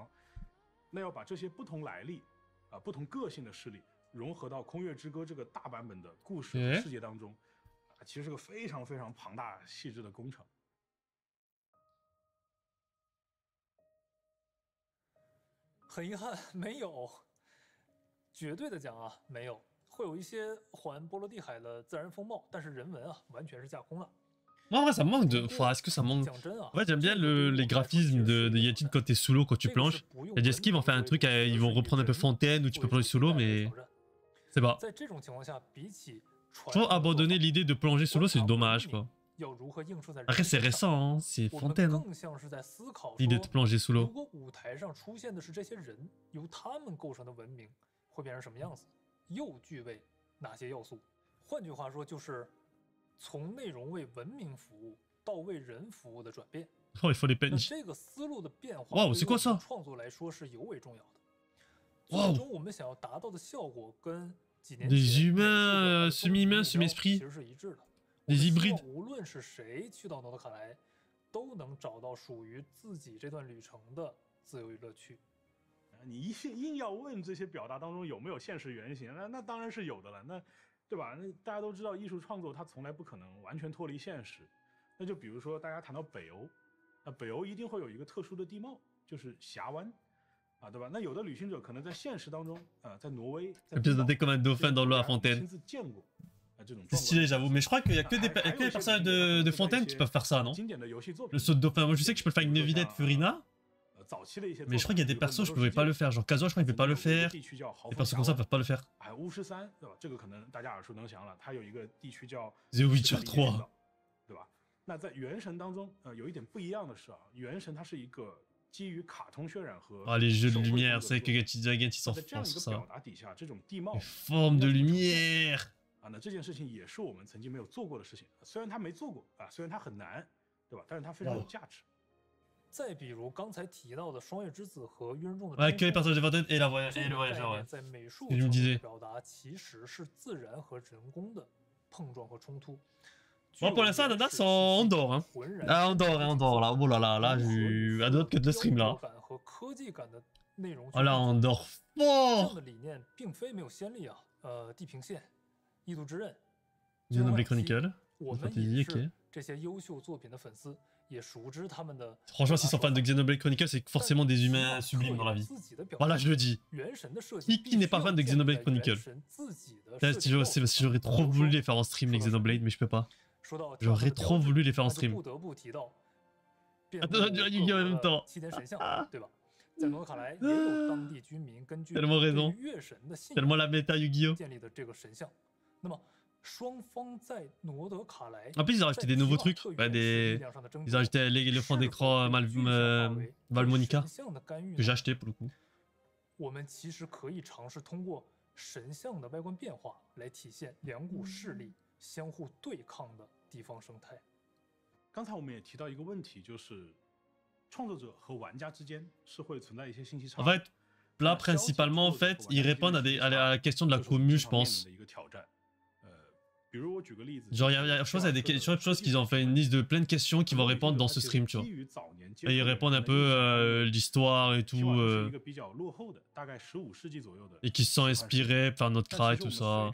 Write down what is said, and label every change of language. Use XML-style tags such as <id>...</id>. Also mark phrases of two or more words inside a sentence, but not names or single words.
<zh>那要把这些不同来历不同个性的势力融合到《空月之歌》这个大版本的故事和世界当中，其实是个非常非常庞大细致的工程。很遗憾，没有。绝对的讲啊，没有。会有一些还波罗的海的自然风貌，但是人文啊，完全是架空的。</zh> <fr>Moi, en vrai, ça me manque de. Est-ce que ça manque. En fait, j'aime bien les graphismes de Yajin quand t'es sous l'eau, quand tu plonges. Et Jet Ski vont faire un truc, ils vont reprendre un peu Fontaine où tu peux plonger sous l'eau, mais. C'est pas. Je trouve abandonner l'idée de plonger sous l'eau, c'est dommage, quoi. Après, c'est récent, hein, c'est Fontaine. Hein, l'idée de plonger sous l'eau.</fr> <zh>又具备哪些要素？换句话说，就是从内容为文明服务到为人服务的转变。</zh> <fr>Oh, il faut les peines.</fr> <zh>那这个思路的变化，</zh> <fr>Waouh, c'est quoi ça?</fr> <zh>创作来说是尤为重要的。最终我们想要达到的效果跟几年前</zh> <fr>Des humains, semi-humains, semi-esprit.</fr> <zh>其实是一致的。</zh> <fr>Des hybrides.</fr> <zh>无论是谁去到诺德卡莱，都能找到属于自己这段旅程的自由与乐趣。你硬要问这些表达当中有没有现实原型，那当然是有的了，那对吧？那大家都知道，艺术创作它从来不可能完全脱离现实。那就比如说，大家谈到北欧，那北欧一定会有一个特殊的地貌，就是峡湾，对吧？那有的旅行者可能在现实当中，在挪威，在</zh> <fr>comme un dauphin dans l'eau à Fontaine.</fr> <zh>亲自见过这种。</zh> <fr>C'est stylé, j'avoue, mais je crois qu'il y a que les personnages de Fontaine qui peuvent faire ça, non? Le saut de dauphin, moi je sais que je peux le faire avec Neuvillette, Furina. Mais je crois qu'il y a des persos, je pouvais pas le faire. Genre Kazuha, je crois qu'il peut pas le faire. Des persos comme ça peuvent pas le faire.</fr> <zh>The Witcher 3. 对吧？那在原神当中，有一点不一样的是原神它是一个基于卡通渲染和</zh> <fr>les jeux de lumière, c'est vrai que Gatizagan ils s'en</fr> <zh>在这样</zh> <fr>font</fr> <zh>一个</zh> <fr>sur</fr> <zh>表</zh> <fr>ça.</fr> <zh>达底下，这种地貌</zh> <fr>Les formes de lumière.</fr> <zh>那这件事情也是我们曾经没有做过的事情。虽然他没做过虽然它很难，对吧？但是它非常有价值。再比如刚才提到的双月之子和愚人众的</zh> <fr>Ouais, que les personnages de Fontaine et le voyageur, ouais.</fr> <zh>在美术</zh> <fr>Je me disais.</fr> <zh>表达其实是自然和人工的碰撞和冲突。</zh> <fr>Bon, pour l'instant, Ananas, on dort. Hein. Ah, on dort là. Oh là là, là, j'ai hâte que de le stream là. Oh là, on dort fort.</fr> <zh>的理念并非没有先例啊。地平线、异度之刃、 Xenoblade Chronicle. 我们 Fantasy, 也 ok. 是这些优秀作品的粉丝，也熟知他们的。</zh> <fr>Franchement, s'ils sont fans de Xenoblade Chronicle, c'est forcément des humains sublimes dans la vie. Voilà, je le dis. Qui n'est pas fan de Xenoblade Chronicle? Si j'aurais trop voulu les faire en stream, les Xenoblade, mais je peux pas. J'aurais trop voulu les faire en stream. Attends, Yu-Gi-Oh en même temps. Tellement raison. Tellement la méta Yu-Gi-Oh. En plus, ils ont rajouté des nouveaux trucs. Ouais, ils ont rajouté le fond d'écran Valmonica, que j'ai acheté pour le coup.</fr> <zh>我们其实可以尝试通过神像的外观变化来体现两股势力相互对抗的地方生态。刚才我们也提到一个问题，就是创作者和玩家之间是会存在一些信息差。</zh> <fr>En fait, là, principalement, en fait, ils répondent à la question de la commu, je pense. Genre, je pense qu'il y a des choses qu'ils ont fait une liste de plein de questions qu'ils vont répondre dans ce stream, tu vois. Et ils répondent un peu l'histoire et tout. Et qui se sont inspirés par notre cra et tout ça.</fr>